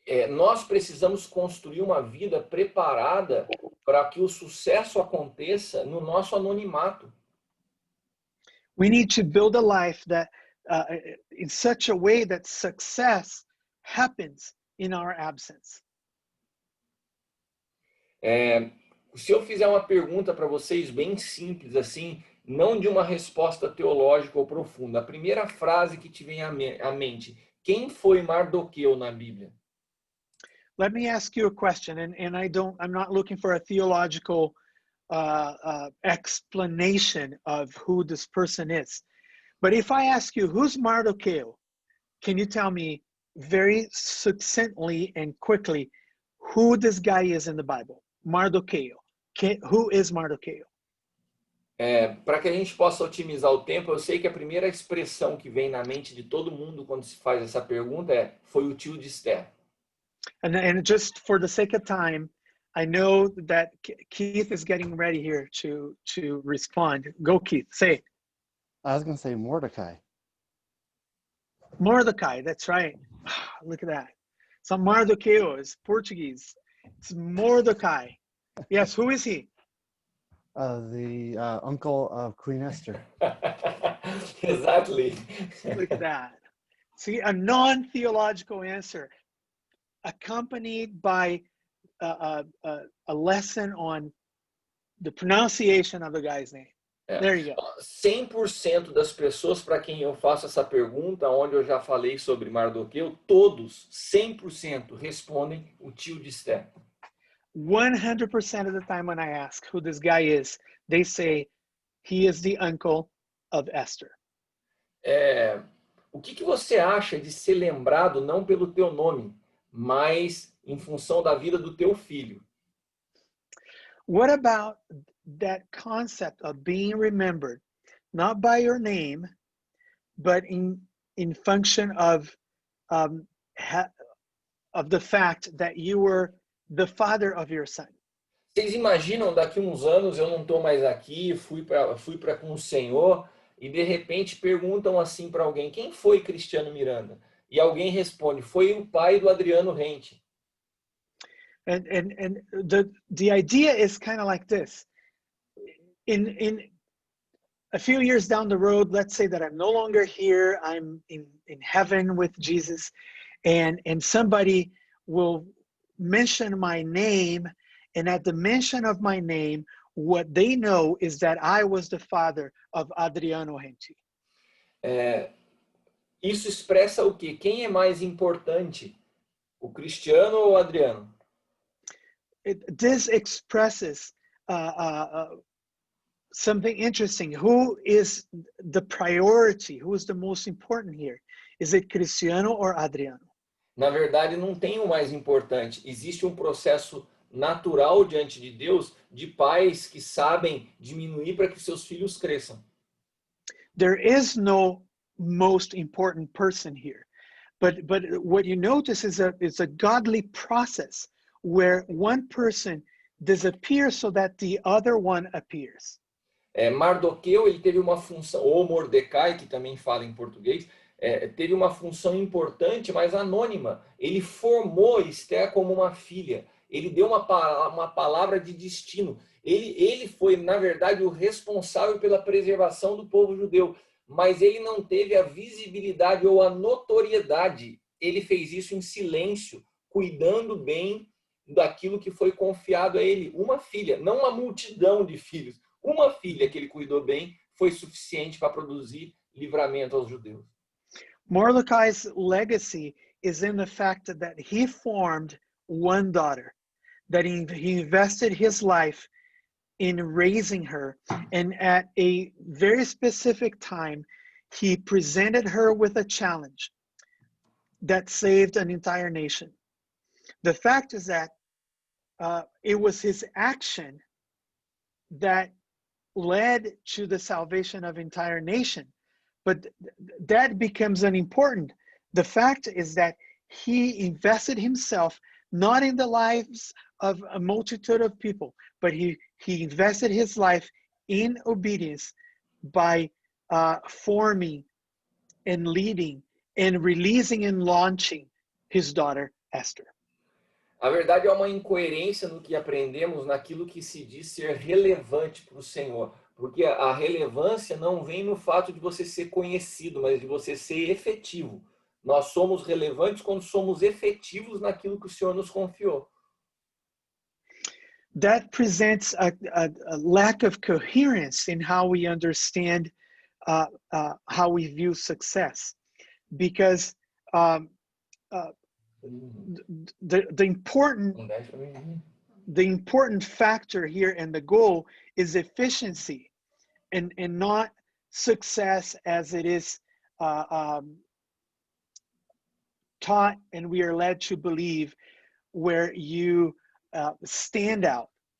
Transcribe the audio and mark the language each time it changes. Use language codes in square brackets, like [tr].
[pt] Nós precisamos construir uma vida preparada para que o sucesso aconteça no nosso anonimato. [en] We need to build a life that in such a way that success happens in our absence. [pt] Se eu fizer uma pergunta para vocês bem simples assim, não de uma resposta teológica ou profunda, a primeira frase que te vem à mente, quem foi Mardoqueu na Bíblia? [en] Let me ask you a question, and I'm not looking for a theological explanation of who this person is. But if I ask you, who's Mardocheo? Can you tell me very succinctly and quickly who this guy is in the Bible? Mardocheo. Who is Mardocheo? Para que a gente possa otimizar o tempo, eu sei que a primeira expressão que vem na mente de todo mundo quando se faz essa pergunta foi o tio de Esther. And just for the sake of time, I know that Keith is getting ready here to respond. Go, Keith, say it. I was going to say Mordecai. Mordecai, that's right. Look at that. So Mardocheo is Portuguese. It's Mordecai. Yes, who is he? The uncle of Queen Esther. Exactly. Look at that. See, a non-theological answer accompanied by a lesson on the pronunciation of the guy's name. There you go. [pt] 100% das pessoas para quem eu faço essa pergunta, onde eu já falei sobre Mardoqueu, todos, 100%, respondem o tio de Esther. [en] 100% of the time when I ask who this guy is, they say he is the uncle of Esther. [pt] O que você acha de ser lembrado não pelo teu nome, mas em função da vida do teu filho? [en] What about that concept of being remembered, not by your name, but in function of the fact that you were the father of your son? [pt] Vocês imaginam, daqui uns anos eu não estou mais aqui, fui para com o Senhor, e de repente perguntam assim para alguém, quem foi Cristiano Miranda? E alguém responde, foi o pai do Adriano Rente. [en] And the idea is kind of like this. In a few years down the road, let's say that I'm no longer here, I'm in heaven with Jesus, and somebody will mention my name, and at the mention of my name, what they know is that I was the father of Adriano Rente. [pt] Isso expressa o quê? Quem é mais importante? O Cristiano ou o Adriano? [en] This expresses something interesting. Who is the priority? Who is the most important here? Is it Cristiano or Adriano? [pt] Na verdade, não tem o mais importante. Existe um processo natural diante de Deus de pais que sabem diminuir para que seus filhos cresçam. [en] There is no most important person here. But what you notice is it's a godly process where one person disappears so that the other one appears. [pt] Mardoqueu, ele teve uma função, ou Mordecai, que também fala em português, teve uma função importante, mas anônima. Ele formou Esther como uma filha. Ele deu uma palavra de destino. Ele foi, na verdade, o responsável pela preservação do povo judeu, mas ele não teve a visibilidade ou a notoriedade. Ele fez isso em silêncio, cuidando bem daquilo que foi confiado a ele. Uma filha, não uma multidão de filhos. Uma filha que ele cuidou bem foi suficiente para produzir livramento aos judeus. [en] Mordecai's legacy is in the fact that he formed one daughter, that he invested his life in raising her, and at a very specific time, he presented her with a challenge that saved an entire nation. The fact is that it was his action that led to the salvation of entire nation, but that becomes unimportant. The fact is that he invested himself not in the lives of a multitude of people, but he invested his life in obedience by forming and leading and releasing and launching his daughter Esther. [pt] A verdade é uma incoerência no que aprendemos naquilo que se diz ser relevante para o Senhor. Porque a relevância não vem no fato de você ser conhecido, mas de você ser efetivo. Nós somos relevantes quando somos efetivos naquilo que o Senhor nos confiou. [en] That presents a lack of coherence in how we understand how we view success. Because the important factor here and the goal is efficiency and not success as it is taught and we are led to believe, where you stand out.